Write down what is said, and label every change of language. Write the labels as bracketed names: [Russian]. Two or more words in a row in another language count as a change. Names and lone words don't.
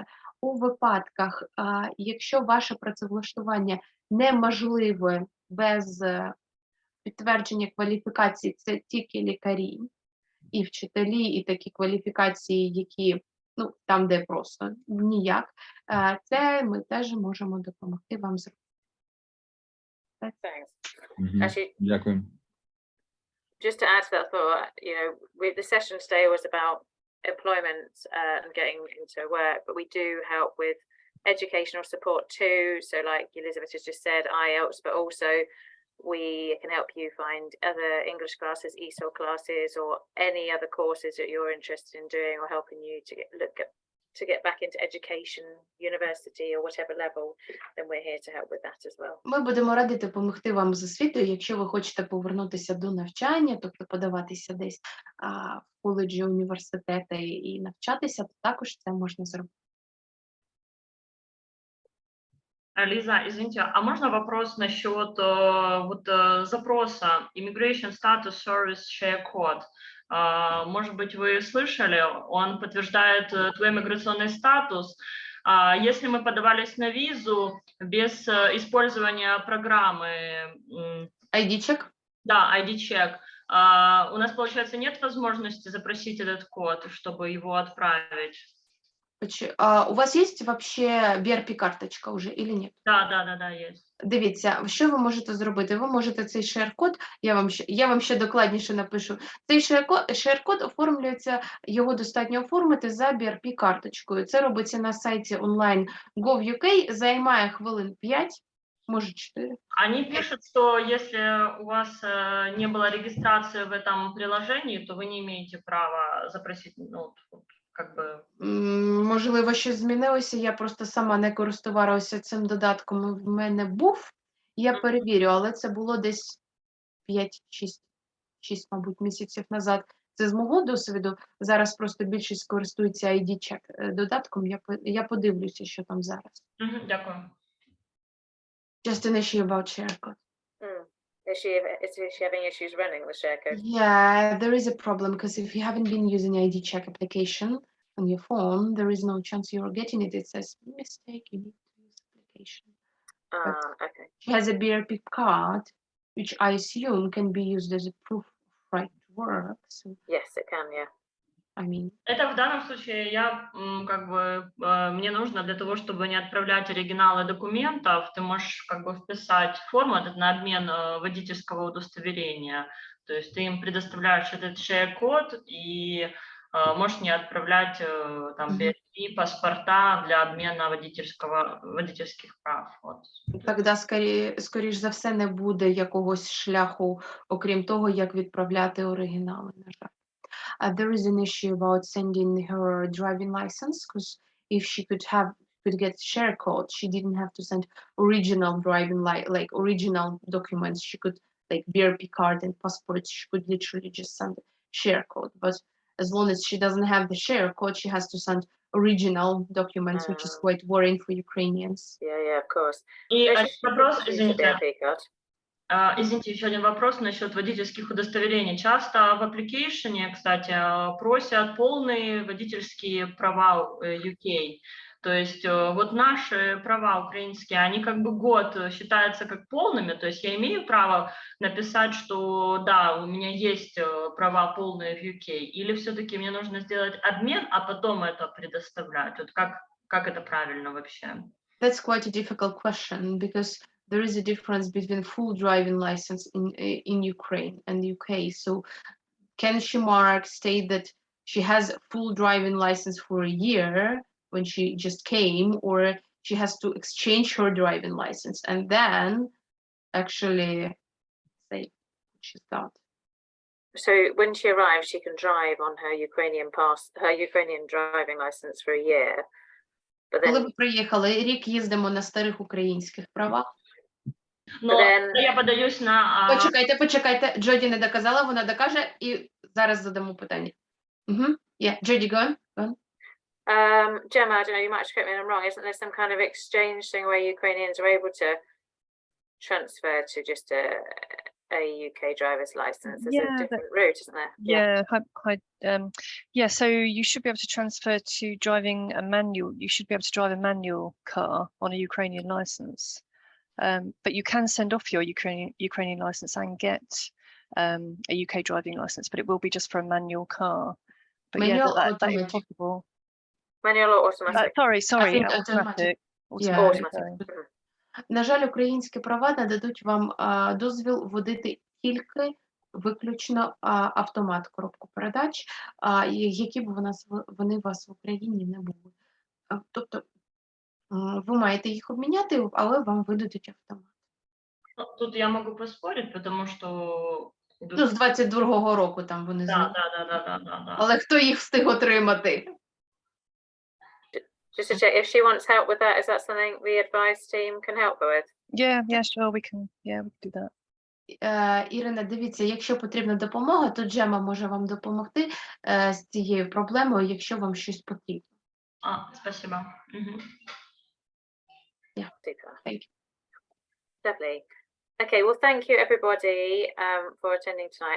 [Ukrainian] У випадках, якщо ваше працевлаштування неможливе без підтвердження кваліфікації, це тільки лікарі, і вчителі, і такі кваліфікації, які ну там, де просто ніяк, це ми теж можемо допомогти вам зробити. [English] Thanks. Мгм. Actually, [Ukrainian] Дякую. [English] just to add to that thought, you know, the session today was about employment and getting into work, but we do help with educational support too. So like Elizabeth has just said, IELTS, but also we can help you find other English classes, ESOL classes, or any other courses that you're interested in doing, or helping you to get back into education, university, or whatever level, then we're here to help with that as well. [Ukrainian] Ми будемо раді допомогти вам з освітою, якщо ви хочете повернутися до навчання, тобто подаватися десь в коледжі, університети і навчатися, то також це можна зробити. [Russian] Лиза, извините, а можно вопрос насчет запроса [English] Immigration Status Service Share Code? [Russian] Может быть, вы слышали, он подтверждает твой миграционный статус. Если мы подавались на визу без использования программы... ID-чек? Да, ID-чек. У нас, получается, нет возможности запросить этот код, чтобы его отправить? [Ukrainian] У вас є вообще BRP-карточка уже или ні? [Russian] Да, есть. [Ukrainian] Дивіться, що ви можете зробити? Ви можете цей шер-код, я вам ще докладніше напишу. Цей шер-код оформлюється, його достатньо оформити за BRP-карточкою. Це робиться на сайті онлайн gov.uk, займає хвилин 5, може 4. [Russian] Они пишут, что если у вас не было регистрации в этом приложении, то вы не имеете права запросить, ну, как бы... [Ukrainian] Можливо, щось змінилося, я просто сама не користувалася цим додатком, в мене був, я перевірю, але це було десь 5-6, мабуть, місяців назад. Це з мого досвіду, зараз просто більшість користується ID-чек додатком, я подивлюся, що там зараз. Дякую. [English] Just an issue about share code. Is she having issues running the share code? Yeah, there is a problem because if you haven't been using ID check application on your phone, there is no chance you're getting it. It says mistake, you need to use application. Okay. She has a BRP card, which I assume can be used as a proof of right to work. So, Yes, it can, yeah. I mean, [Russian] Это в данном случае мне нужно для того, чтобы не отправлять оригиналы документов, ты можешь как бы вписать формат на обмен водительского удостоверения. То есть ты им предоставляешь этот share-код и можешь не отправлять там BRP, паспорта для обмена водительских прав. Вот. Тогда, [Ukrainian] скоріш за все, не буде якогось шляху, окрім того, як відправляти оригінали, на жаль. [English] There is an issue about sending her driving license, because if she could get share code, she didn't have to send original driving like original documents. She could, like BRP card and passport, she could literally just send share code. But as long as she doesn't have the share code, she has to send original documents, which is quite worrying for Ukrainians. Yeah, of course. [Russian] И [English] So she [Russian] вопрос, [English] should use the [Russian] извините. [English] BRP card. [Russian] Извините, еще один вопрос насчет водительских удостоверений. Часто в application, кстати, просят полные водительские права UK. То есть вот наши права украинские, они как бы год считаются как полными. То есть я имею право написать, что да, у меня есть права полные в UK. Или все-таки мне нужно сделать обмен, а потом это предоставлять? Вот как это правильно вообще? [English] That's quite a difficult question because there is a difference between full driving license in Ukraine and UK. So can she state that she has a full driving license for a year when she just came, or she has to exchange her driving license and then actually say she's got? So when she arrives, she can drive on her Ukrainian driving license for a year. But [Ukrainian] Коли [English] then, [Ukrainian] ви приїхали, рік їздимо на старих українських правах. [Russian] Но [English] then- [Ukrainian] я подаюсь на... Почекайте, Джоді не доказала, вона докаже, і зараз задамо питання. [English] Yeah, Jody, go on. Gemma, I don't know, you might correct me if I'm wrong. Isn't there some kind of exchange thing where Ukrainians are able to transfer to just a UK driver's license? There's a different route, isn't there? So you should be able to transfer to driving a manual. You should be able to drive a manual car on a Ukrainian license. But you can send off your Ukrainian license and get a UK driving license, but it will be just for a manual car. But yeah, Manual or that is automatic? possible. Manual or automatic? Sorry, think automatic. automatic. Yeah. Automatic, Automatic. sorry. Mhm. [Ukrainian] На жаль, українські права нададуть вам дозвіл водити тільки виключно автомат, коробку передач, які б вони у вас в Україні не були. Тобто ви маєте їх обміняти, але вам видадуть автомат. [Russian] Ну, тут я могу поспорить, потому что... [Ukrainian] Ну, з 22-го року там вони [Russian] Да. да. [Ukrainian] Але хто їх встиг отримати? [English] Just to check, if she wants help with that, is that something the advice team can help her with? Yeah, sure, we can do that. [Ukrainian] Ірина, дивіться, якщо потрібна допомога, то Джема може вам допомогти з цією проблемою, якщо вам щось потрібно. [Russian] Спасибо. Мгм. [English] Super. Thank you. Lovely. Okay, well, thank you everybody for attending tonight.